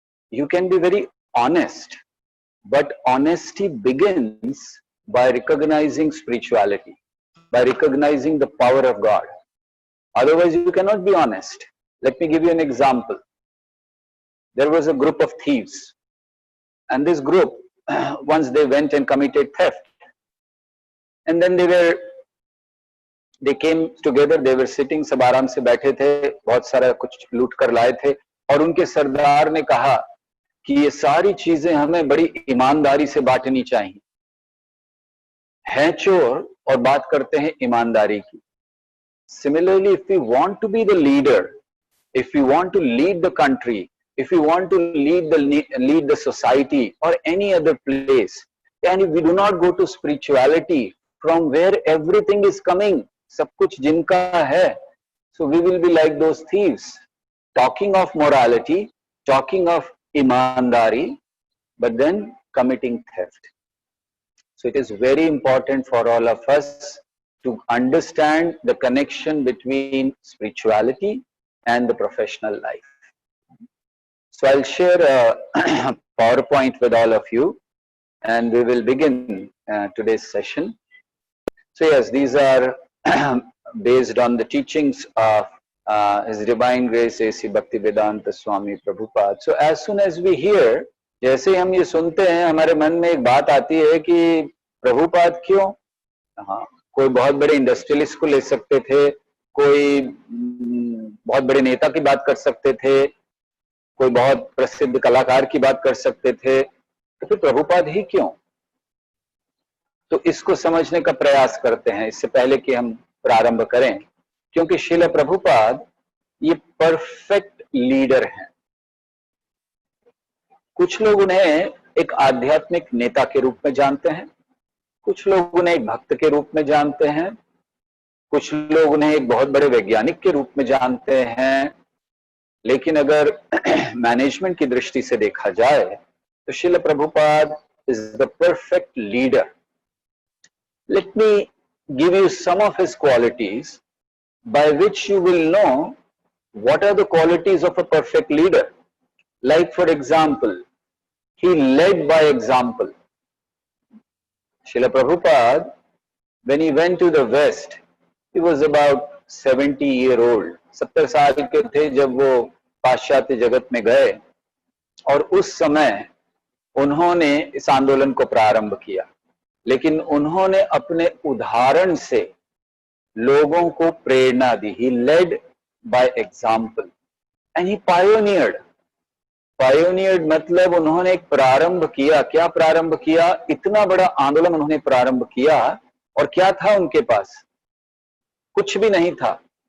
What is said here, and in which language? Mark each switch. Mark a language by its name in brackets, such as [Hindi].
[English] You can be very honest, but honesty begins by recognizing spirituality, by recognizing the power of God. Otherwise, you cannot be honest. Let me give you an example. There was a group of thieves, and this group, once they went and committed theft, and then they came together, they were sitting, [Hindi] सब आराम से बैठे थे, बहुत सारा कुछ लूट कर लाए थे, और उनके सरदार ने कहा कि ये सारी चीजें हमें बड़ी ईमानदारी से बांटनी चाहिए. हैं चोर और बात करते हैं ईमानदारी की. [English] Similarly, if we want to be the leader, if we want to lead the country, if we want to lead the society or any other place, and if we do not go to spirituality from where everything is coming, [Hindi] सब कुछ जिनका है, [English] so we will be like those thieves, talking of morality, talking of imandari, but then committing theft. So it is very important for all of us to understand the connection between spirituality and the professional life. So I'll share a PowerPoint with all of you, and we will begin today's session. So yes, these are based on the teachings of His Divine Grace A.C. Bhaktivedanta Swami Prabhupada. So as soon as we hear, [Hindi] जैसे ही हम ये सुनते हैं, हमारे मन में एक बात आती है कि प्रभुपाद क्यों? हाँ, कोई बहुत बड़े इंडस्ट्रियलिस्ट को ले सकते थे, कोई बहुत बड़े नेता की बात कर सकते थे, कोई बहुत प्रसिद्ध कलाकार की बात कर सकते थे, तो फिर प्रभुपाद ही क्यों? तो इसको समझने का प्रयास करते हैं इससे पहले कि हम प्रारंभ करें, क्योंकि श्रील प्रभुपाद ये परफेक्ट लीडर हैं। कुछ लोग उन्हें एक आध्यात्मिक नेता के रूप में जानते हैं, कुछ लोग उन्हें एक भक्त के रूप में जानते हैं, कुछ लोग उन्हें एक बहुत बड़े वैज्ञानिक के रूप में जानते हैं, लेकिन अगर मैनेजमेंट की दृष्टि से देखा जाए तो Srila Prabhupada [English] Is the perfect leader. Let me give you some of his qualities by which you will know what are the qualities of a perfect leader. Like for example, he led by example. Srila Prabhupada, when he went to the West, he was about 70-year-old. [Hindi] 70 साल के थे जब वो पाश्चात्य जगत में गए, और उस समय उन्होंने इस आंदोलन को प्रारंभ किया, लेकिन उन्होंने अपने उदाहरण से लोगों को प्रेरणा दी। [English] He led by example and he pioneered. [Hindi] Pioneered मतलब उन्होंने एक प्रारंभ किया। क्या प्रारंभ किया? इतना बड़ा आंदोलन उन्होंने प्रारंभ किया, और क्या था उनके पास? कुछ भी नहीं था।